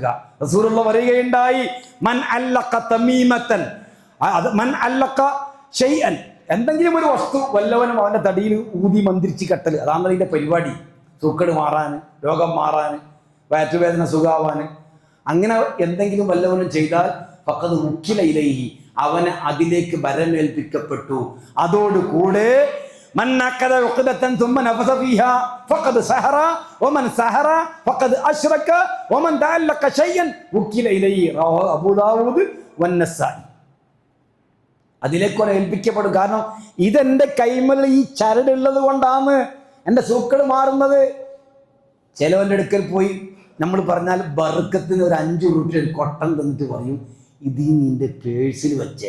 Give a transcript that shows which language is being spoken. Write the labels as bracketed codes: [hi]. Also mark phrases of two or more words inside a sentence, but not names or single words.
[ml] റസൂലുള്ളാഹി പറയുകയുണ്ടായി, [ar] من علق تميمة، من علق شيئا, [ml] എന്തെങ്കിലും ഒരു വസ്തു വല്ലവനും അവന്റെ തടിയിൽ ഊതി മന്ത്രിച്ച് കെട്ടൽ, അതാണ് അതിന്റെ പരിപാടി. സൂക്കേട് മാറാൻ, രോഗം മാറാൻ, വയറ്റുവേദന സുഖാവാൻ, അങ്ങനെ എന്തെങ്കിലും വല്ലവനും ചെയ്താൽ [ar] فقد وكل إليه, [ml] അവന് അതിലേക്ക് ബരമേൽപ്പിക്കപ്പെട്ടു. [ar] അതോടുകൂടെ من عقد عقدة ثم نفث فيها فقد سحر ومن سحر فقد اشرك ومن تعلق شيئا وكل اليه رواه അബൂ ദാവൂദ് വന്നസായി. [ml] അതിലേക്ക് ഏൽപ്പിക്കപ്പെടും. കാരണം ഇതെന്റെ കൈമൽ ഈ ചരടുള്ളത് കൊണ്ടാണ് എൻ്റെ സൂക്കേട് മാറുന്നത്. ചിലവൻ്റെ അടുക്കൽ പോയി നമ്മൾ പറഞ്ഞാൽ ബർക്കത്തിന് ഒരു 5 ഉറുപ്പിക കൊട്ടം തന്നിട്ട് പറയും, ഇത് നിന്റെ പേഴ്സിൽ വെച്ചേ.